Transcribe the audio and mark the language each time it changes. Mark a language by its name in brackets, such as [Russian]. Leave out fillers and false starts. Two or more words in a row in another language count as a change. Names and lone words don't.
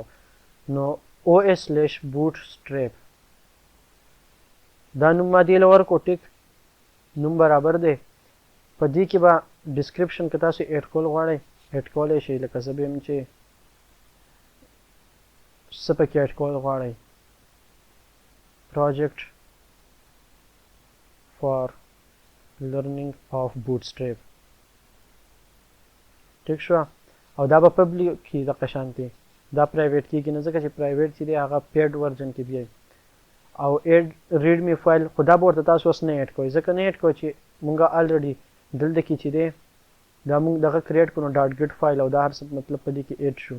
[Pashto] نو os/bootstrap دا نوم ما دې له ورکړو. ټیک، نوم برابر دی. په دې کې به ډسکرپشن که تاسو ایډ کول غواړئ ایډ کولی شئ، لکه زه به یم چې څه پکې ایډ کول غواړئ. [English] project for learning of bootstrap. [Pashto] ټیک شوه، او دا به پبلیک کي دغه شانتې، دا پرایویټ کېږي نه، ځکه چې پرایویټ چې دی هغه [English] paid version [Pashto] کې بیایي. او [English] add readme file [Pashto] خو دا به ورته تاسو اوس نه ایډ کوئ، ځکه نه ایډ کوئ چې مونږه الریډي دلته کې چې دی دا مونږ دغه کریټ کړو [English] dot git file [Pashto] او دا هر څه مطلب په دې کې ایډ شو.